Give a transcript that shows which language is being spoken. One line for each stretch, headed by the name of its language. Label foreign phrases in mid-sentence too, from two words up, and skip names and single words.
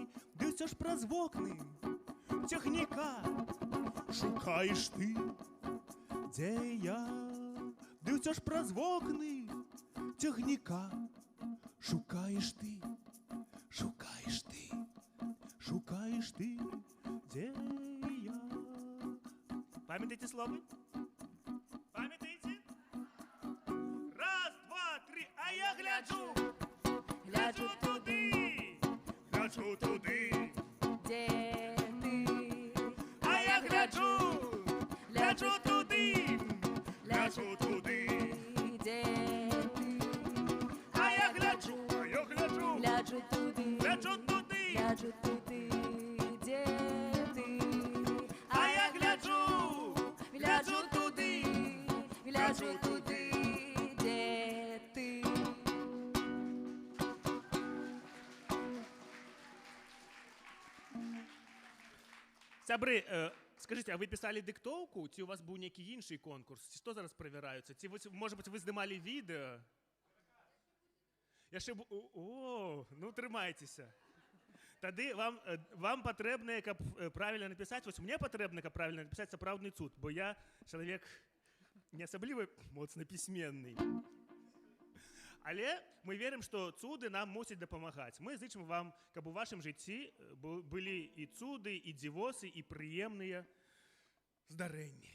Belarusian: Ды ўсё ж праз вокны цягніка шукаеш ты, дзе я? Ды ўсё ж праз вокны цягніка шукаеш ты,
Russian: шукаешь ты, где я.
Belarusian: Памятаете слово? Памятаете? Раз, два, три, а я гляджу. Гляджу туды, гляджу туды.
Russian: Где ты?
Belarusian: А я гляджу, гляджу туды, гляджу туды.
Russian: Где ты?
Belarusian: А я гляджу, Гляджу туди, гляджу туди.
Ukrainian: гляджу туди, де ти?
Belarusian: А я гляджу,
Ukrainian: гляджу туди, гляджу туди, де ти? Сябры,
Russian: скажите, а вы писали диктовку,
Ukrainian: ці у вас був некий інший конкурс? Що зараз перевіряється? Ці, може бути, ви знімали відео? Я ще О, ну тримайтеся. Тоді вам потрібно, каб правильно написати, ось мені потрібно, каб правильно написати
Belarusian: сапраўдны цуд,
Ukrainian: бо я чоловік не особливо моцно письменний. Але ми віримо, що цуди нам мусять допомагати. Ми зичимо вам, каб у вашому житті були і цуди, і дівоси, і приємні здарення.